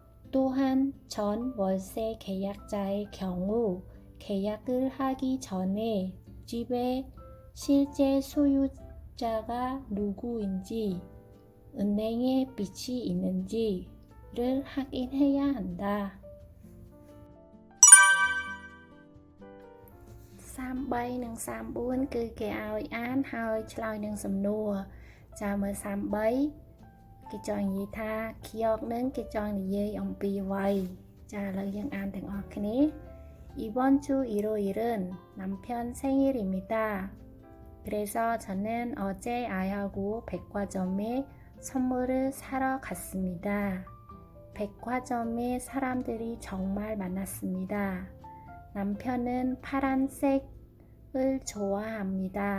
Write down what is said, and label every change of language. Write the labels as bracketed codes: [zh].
[ko] 또한 전 월세 계약자의 경우 계약을 하기 전에 집의 실제 소유자가 누구인지, 은행에 빚이 있는지를 확인해야 한다. [km] 33 និង 34 គឺគេឲ្យអានហើយឆ្លើយនឹងសំណួរ ចាមើល33គេចង់និយាយថាខៀវនឹងគេចង់និយាយអំពីអ្វី 자,ឥឡូវយើងអានទាំងអស់គ្នា [ko] 이번 주 일요일은 남편 생일입니다. 그래서 저는 어제 아이하고 백화점에 선물을 사러 갔습니다. 백화점에 사람들이 정말 많았습니다. 남편은 파란색을 좋아합니다.